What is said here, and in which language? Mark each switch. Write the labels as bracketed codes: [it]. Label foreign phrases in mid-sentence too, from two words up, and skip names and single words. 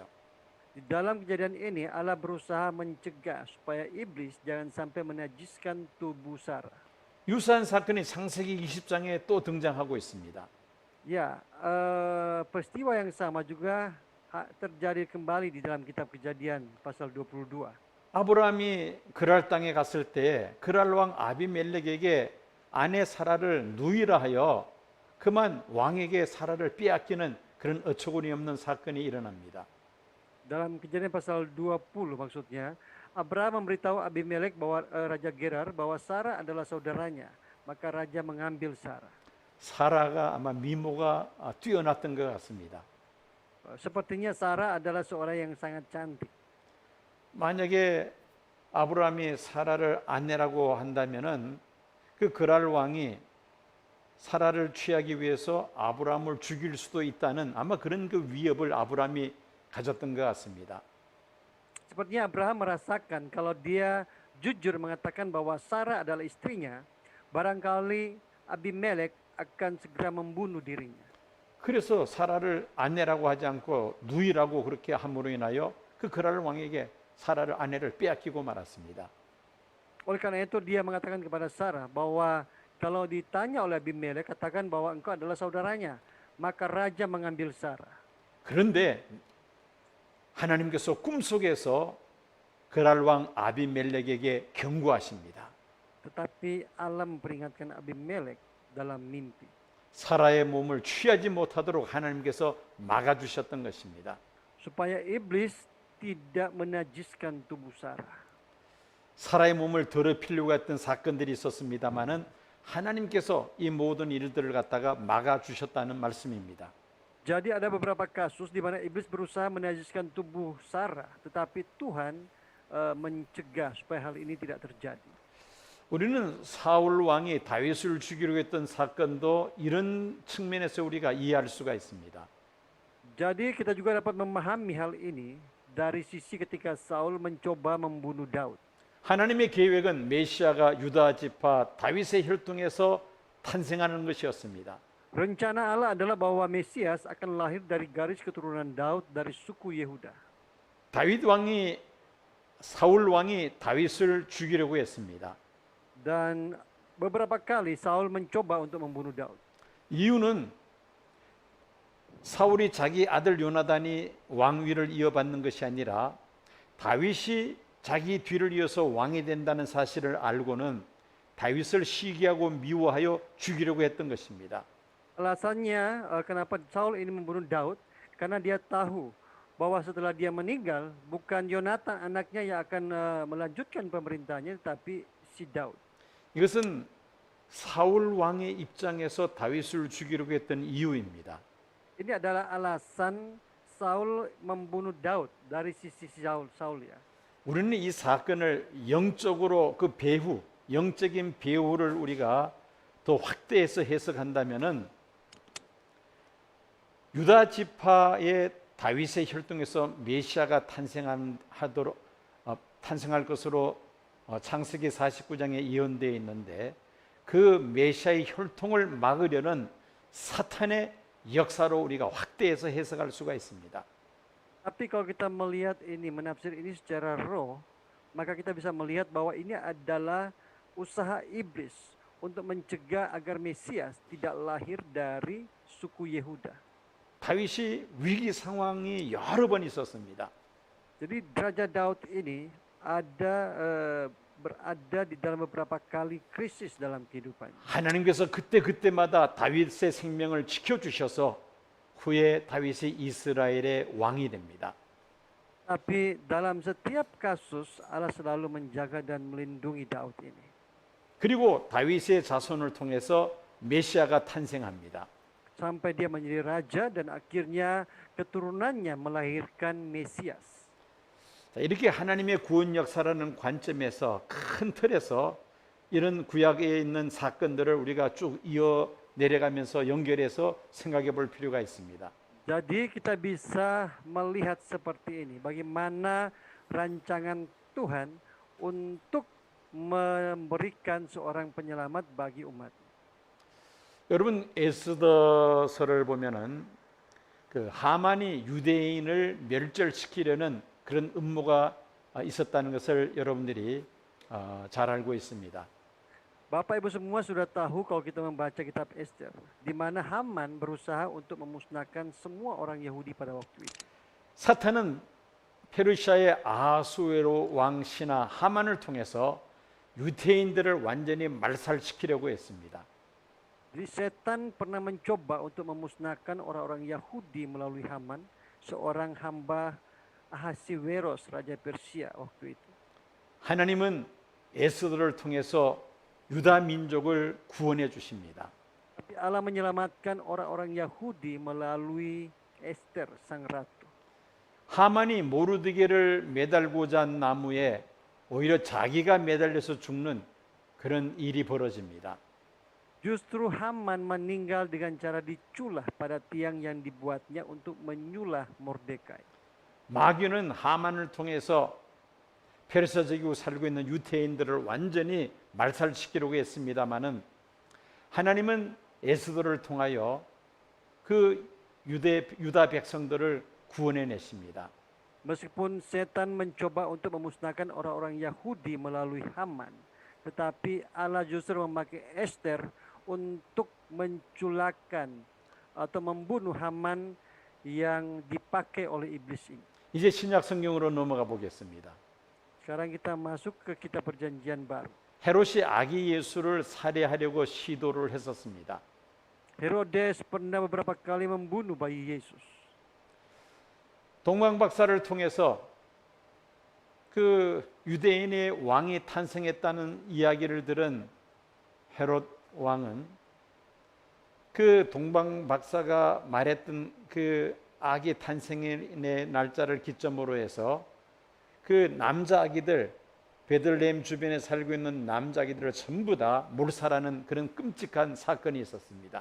[id] Di dalam kejadian ini Allah berusaha mencegah supaya iblis jangan sampai menajiskan tubuh Sarah. [ko] 유사한 사건이 창세기 20장에 또 등장하고 있습니다. [id] Ya, peristiwa yang sama juga terjadi kembali di dalam kitab Kejadian pasal 22. [ko] 아브라함이 그랄 땅에 갔을 때 그랄 왕 아비멜렉에게 아내 사라를 누이라 하여 그만 왕에게 사라를 빼앗기는 그런 어처구니 없는 사건이 일어납니다. [id] Dalam Kejadian pasal 20 maksudnya, Abraham memberitahu Abimelek bahwa Raja Gerar bahwa Sarah adalah saudaranya, maka raja mengambil Sarah. [ko] 사라가 아마 미모가 뛰어났던 것 같습니다. [id] Sepertinya Sarah adalah seorang yang sangat cantik. [ko] 만약에 아브라함이 사라를 아내라고 한다면은 그 그랄 왕이 사라를 취하기 위해서 아브라함을 죽일 수도 있다는 아마 그런 그 위협을 아브라함이 가졌던 것 같습니다. [id] Sepertinya Abraham merasakan kalau dia jujur mengatakan bahwa Sarah adalah istrinya, barangkali Abimelek akan segera membunuh dirinya. [ko] 그래서 사라를 아내라고 하지 않고 누이라고 그렇게 함으로 인하여 그 그랄 왕에게 사라를 아내를 빼앗기고 말았습니다. [id] Oleh karena itu dia mengatakan kepada Sarah bahwa kalau ditanya oleh Abimelek, katakan bahwa engkau adalah saudaranya, maka raja mengambil Sarah. [ko] 그런데 하나님께서 꿈속에서 그랄 왕 아비멜렉에게 경고하십니다. [id] Tetapi Allah memperingatkan Abimelek dalam mimpi. [ko] 사라의 몸을 취하지 못하도록 하나님께서 막아주셨던 것입니다. [id] Supaya iblis tidak menajiskan tubuh Sarah. [ko] 사라의 몸을 더럽히려고 했던 사건들이 있었습니다마는 하나님께서 이 모든 일들을 갖다가 막아주셨다는 말씀입니다. [id] Jadi ada beberapa kasus di mana iblis berusaha menajiskan tubuh Sarah, tetapi Tuhan mencegah supaya hal ini tidak terjadi. [ko] 우리는 사울 왕이 다윗을 죽이려고 했던 사건도 이런 측면에서 우리가 이해할 수가 있습니다. [id] Jadi kita juga dapat memahami hal ini dari sisi ketika Saul mencoba membunuh Daud. [ko] 하나님의 계획은 메시아가 유다 지파 다윗의 혈통에서 탄생하는 것이었습니다. [id] Rencana Allah adalah bahwa Mesias akan lahir dari garis keturunan Daud dari suku Yehuda. [ko] 사울 왕이 다윗을 죽이려고 했습니다. [id] Dan beberapa kali Saul mencoba untuk membunuh Daud. [ko] 이유는 사울이 자기 아들 요나단이 왕위를 이어받는 것이 아니라 다윗이 자기 뒤를 이어서 왕이 된다는 사실을 알고는 다윗을 시기하고 미워하여 죽이려고 했던 것입니다. [id] Alasannya kenapa Saul ini membunuh Daud, karena dia tahu bahwa setelah dia meninggal bukan Yonatan anaknya yang akan melanjutkan pemerintahnya, tetapi si Daud. [ko] 이것은 사울 왕의 입장에서 다윗을 죽이려고 했던 이유입니다. [id] Ini adalah alasan Saul membunuh Daud dari sisi Saul ya. [ko] 우리는 이 사건을 영적으로 그 배후, 영적인 배후를 우리가 더 확대해서 해석한다면은 유다 지파의 다윗의 혈통에서 메시아가 탄생할 것으로 창세기 49장에 예언되어 있는데 그 메시아의 혈통을 막으려는 사탄의 역사로 우리가 확대해서 해석할 수가 있습니다. [id] Tapi kalau kita melihat ini, menafsir ini secara roh, maka kita bisa melihat bahwa ini adalah usaha iblis untuk mencegah agar Mesias tidak lahir dari suku Yehuda. [ko] 다윗이 위기 상황이 여러 번 있었습니다. [id] Jadi Raja Daud ini berada di dalam beberapa kali krisis dalam kehidupannya. [ko] 하나님께서 그때마다 다윗의 생명을 지켜주셔서 후에 다윗이 이스라엘의 왕이 됩니다. [id] Tapi dalam setiap kasus Allah selalu menjaga dan melindungi Daud ini. [ko] 그리고 다윗의 자손을 통해서 메시아가 탄생합니다. [id] Sampai dia menjadi raja dan akhirnya keturunannya melahirkan Mesias. [ko] 자, 이렇게 하나님의 구원 역사라는 관점에서 큰 틀에서 이런 구약에 있는 사건들을 우리가 쭉 이어 내려가면서 연결해서 생각해 볼 필요가 있습니다. [id] Jadi kita bisa melihat seperti ini, bagaimana rancangan Tuhan untuk memberikan seorang penyelamat bagi umat. [ko] 여러분 에스더서를 보면은 그 하만이 유대인을 멸절시키려는 그런 음모가 있었다는 것을 여러분들이 잘 알고 있습니다. [id] Bapak Ibu semua sudah tahu kalau kita membaca kitab Ester, di mana Haman berusaha untuk memusnahkan semua orang Yahudi pada waktu itu. [ko] 사탄은 페르시아의 아하수에로 왕 신하 하만을 통해서 유대인들을 완전히 말살시키려고 했습니다. [id] Jadi setan pernah mencoba untuk memusnahkan orang-orang Yahudi melalui Haman, seorang hamba Ahasiweros, raja Persia waktu itu. [ko] 하나님은 에스더를 통해서 유다 민족을 구원해 주십니다. [id] Tapi Allah menyelamatkan orang-orang Yahudi melalui Ester, sang ratu. [ko] 하만이 모르드게를 매달고자 한 나무에 오히려 자기가 매달려서 죽는 그런 일이 벌어집니다. [id] Justru Haman meninggal dengan cara diculah pada tiang yang dibuatnya untuk menyulah Mordekai. [ko] 마귀는 하만을 통해서 페르시아 제국에 살고 있는 유대인들을 완전히 말살시키려고 했습니다마는 하나님은 에스더를 통하여 그 유다 백성들을 구원해 내십니다. [id] Meskipun setan mencoba untuk memusnahkan orang-orang Yahudi melalui Haman, tetapi Allah justru memakai Ester untuk menculakkan atau membunuh Haman yang dipakai oleh iblis ini. [ko] 이제 신약 성경으로 넘어가 보겠습니다. [id] Sekarang kita masuk ke kitab perjanjian baru. [ko] 헤롯이 아기 예수를 살해하려고 시도를 했었습니다. [id] Herodes pernah beberapa kali membunuh bayi Yesus. [ko] 동방박사를 통해서 그 유대인의 왕이 탄생했다는 이야기를 들은 헤롯 왕은 그 동방박사가 말했던 그 아기 탄생의 날짜를 기점으로 해서 그 남자 아기들, 베들레헴 주변에 살고 있는 남자 아기들을 전부 다 몰살하는 그런 끔찍한 사건이 있었습니다.